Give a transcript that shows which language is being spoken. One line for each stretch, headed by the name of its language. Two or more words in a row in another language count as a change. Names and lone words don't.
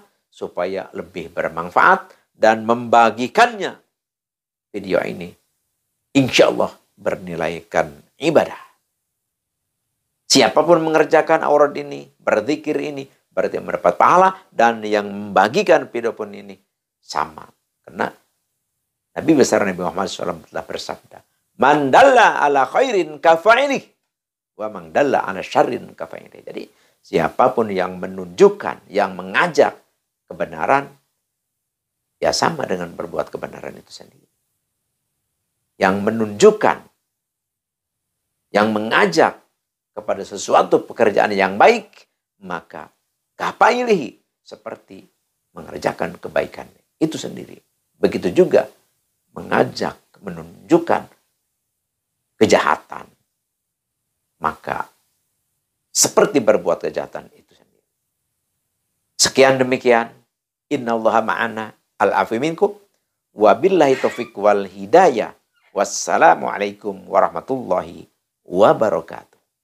Indonesian: Supaya lebih bermanfaat dan membagikannya video ini,
Arabic: إن شاء الله
Indonesian: bernilaikan ibadah. Siapapun mengerjakan aurat ini, berzikir ini, berarti mendapat pahala. Dan yang membagikan video pun ini sama. Karena Nabi besar Nabi Muhammad SAW telah bersabda,
Arabic: "من دل على خير كفاعله، ومن دل على شر كفاعله."
Indonesian: Jadi siapapun yang menunjukkan, yang mengajak kebenaran, ya sama dengan berbuat kebenaran itu sendiri. Yang menunjukkan, yang mengajak kepada sesuatu pekerjaan yang baik, maka kafailihi, seperti mengerjakan kebaikan itu sendiri. Begitu juga mengajak, menunjukkan kejahatan, maka seperti berbuat kejahatan itu sendiri. Sekian demikian.
Arabic: إن الله معنا العافي منكم. وبالله التوفيق والهداية. والسلام عليكم ورحمة الله وبركاته.